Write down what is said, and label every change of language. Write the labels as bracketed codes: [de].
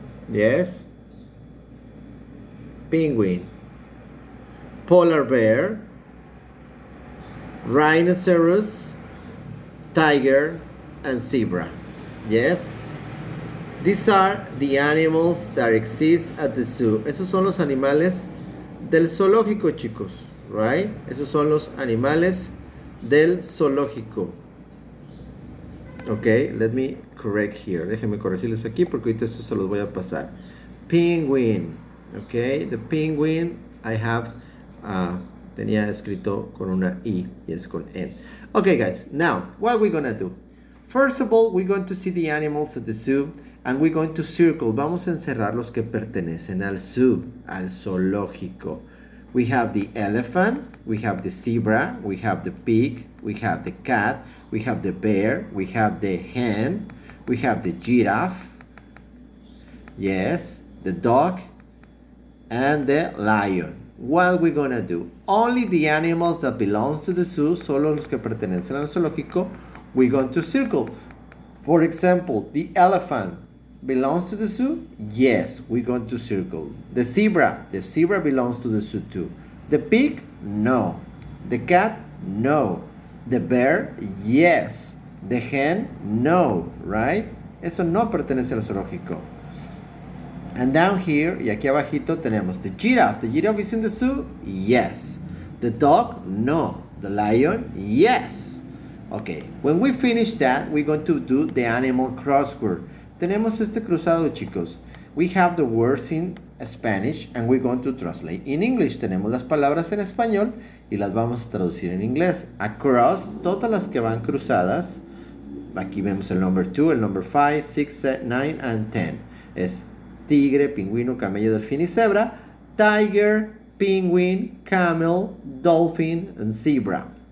[en] yes, penguin, polar bear, rhinoceros, tiger, and zebra. Yes, these are the animals that exist at the zoo. [es] Esos son los animales del zoológico, chicos, [en] right? [es] Esos son los animales del zoológico. [en] Ok, let me correct here. [es] Déjenme corregirles aquí porque ahorita eso se los voy a pasar. Penguin. [en] Ok, the penguin I have, [es] tenía escrito con una I y es con N. [en] Okay guys, now what we're gonna do? First of all, we're going to see the animals at the zoo and we're going to circle. [es] Vamos a encerrar los que pertenecen al zoo, al zoológico. [en] We have the elephant, we have the zebra, we have the pig, we have the cat, we have the bear, we have the hen, we have the giraffe, yes, the dog, and the lion. What we're gonna do? Only the animals that belongs to the zoo, [es] solo los que pertenecen al zoológico, [en] we're going to circle. For example, the elephant belongs to the zoo? Yes, we're going to circle. The zebra belongs to the zoo too. The pig? No. The cat? No. The bear? Yes. The hen? No, right? [es] Eso no pertenece al zoológico. [en] And down here, [es] y aquí abajito tenemos [en] the giraffe. The giraffe is in the zoo? Yes. The dog? No. The lion? Yes. Okay, when we finish that, we're going to do the animal crossword. [es] Tenemos este cruzado, chicos. [en] We have the words in Spanish and we're going to translate in English. [es] Tenemos las palabras en español y las vamos a traducir en inglés. Across, todas las que van cruzadas. Aquí vemos el number 2, el number 5, 6, [en] 9 and 10. [es] Es tigre, pingüino, camello, delfín y cebra. [en] Tiger, penguin, camel, dolphin and zebra.